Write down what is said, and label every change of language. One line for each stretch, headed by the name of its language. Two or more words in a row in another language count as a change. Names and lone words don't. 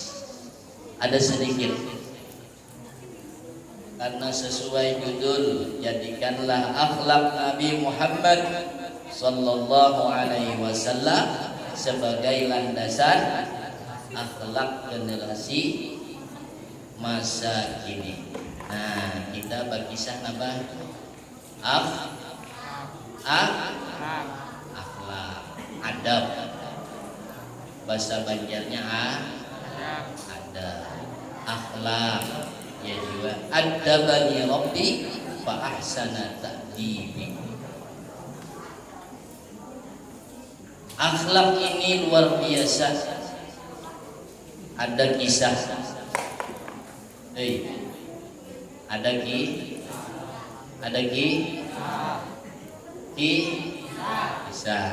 Indonesian: Ada sedikit. Karena sesuai judul, jadikanlah akhlak Nabi Muhammad
Arabic: صلى الله عليه وسلم
Indonesian: sebagai landasan akhlak generasi masa kini. Nah, kita berkisah apa? Akhlak, adab. Bahasa Banjarnya ada akhlak, ya juga
Arabic: أدبني ربي فأحسن تأديبي.
Indonesian: Akhlak ini luar biasa. Ada kisah. Ada kisah.